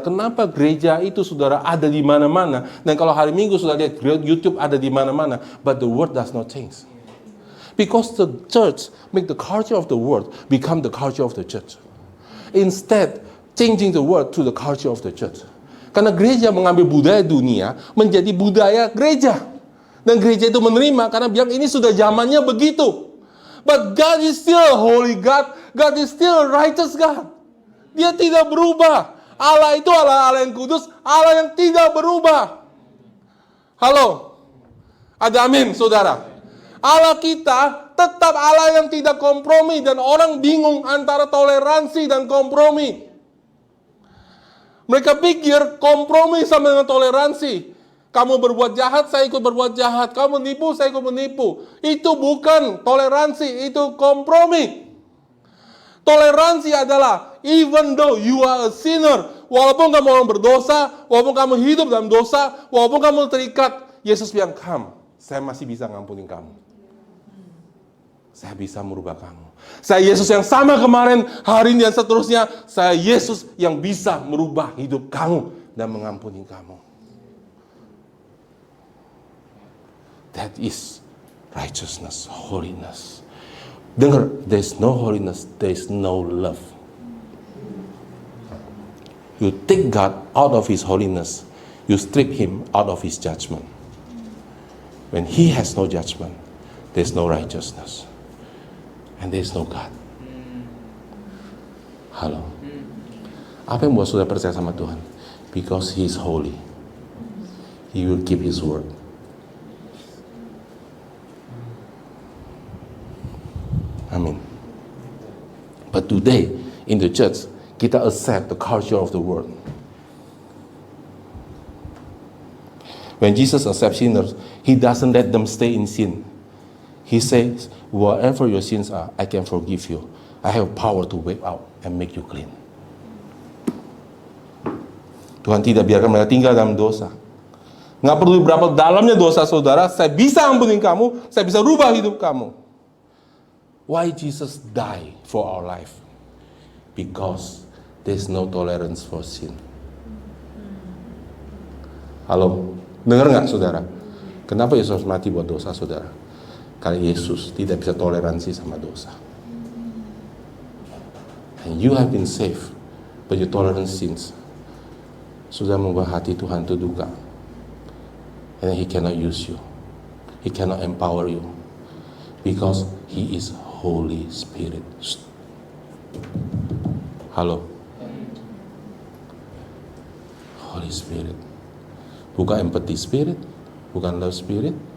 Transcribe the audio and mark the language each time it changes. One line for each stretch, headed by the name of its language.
Indonesian: Kenapa gereja itu, saudara, ada di mana-mana? Dan kalau hari Minggu saudara lihat YouTube ada di mana-mana,
English: but the word does not change. Because the church make the culture of the world become the culture of the church. Instead, changing the word to the culture of the church.
Indonesian: Karena gereja mengambil budaya dunia menjadi budaya gereja. Dan gereja itu menerima karena bilang ini sudah zamannya begitu.
English: But God is still a holy God. God is still a righteous God.
Indonesian: Dia tidak berubah. Allah itu Allah yang kudus, Allah yang tidak berubah. Halo, ada amin, saudara? Allah kita tetap Allah yang tidak kompromi, dan orang bingung antara toleransi dan kompromi. Mereka pikir kompromi sama dengan toleransi. Kamu berbuat jahat, saya ikut berbuat jahat. Kamu menipu, saya ikut menipu. Itu bukan toleransi, itu kompromi. Toleransi adalah
English: even though you are a sinner,
Indonesian: walaupun kamu orang berdosa, walaupun kamu hidup dalam dosa, walaupun kamu terikat, Yesus bilang, come, saya masih bisa ngampunin kamu. Saya bisa merubah kamu. Saya Yesus yang sama kemarin, hari ini dan seterusnya. Saya Yesus yang bisa merubah hidup kamu dan mengampuni kamu.
English: That is righteousness, holiness.
Indonesian: Dengar,
English: there is no holiness, there is no love. You take God out of His holiness, you strip Him out of His judgment. When He has no judgment, there is no righteousness. And there is no God.
Indonesian: Halo. Apa yang membuat saudara percaya sama Tuhan?
English: Because He is holy. He will keep His word.
Indonesian: Amin.
English: But today, in the church,
Indonesian: kita
English: accept the culture of the world. When Jesus accepts sinners, He doesn't let them stay in sin. He says, whatever your sins are, I can forgive you. I have power to wipe out and make you clean.
Indonesian: Tuhan tidak biarkan mereka tinggal dalam dosa. Nggak perlu berapa dalamnya dosa saudara, saya bisa ampunin kamu, saya bisa rubah hidup kamu.
English: Why Jesus died for our life? Because there's no tolerance for sin.
Indonesian: Halo, dengar nggak saudara? Kenapa Yesus mati buat dosa saudara? Karena Yesus tidak bisa toleransi sama dosa.
English: And you have been saved, but you tolerate sins.
Indonesian: Sudah membuat hati Tuhan itu duka.
English: And He cannot use you. He cannot empower you. Because He is Holy Spirit.
Indonesian: Halo.
English: Holy Spirit.
Indonesian: Bukan
English: empathy spirit, bukan love spirit.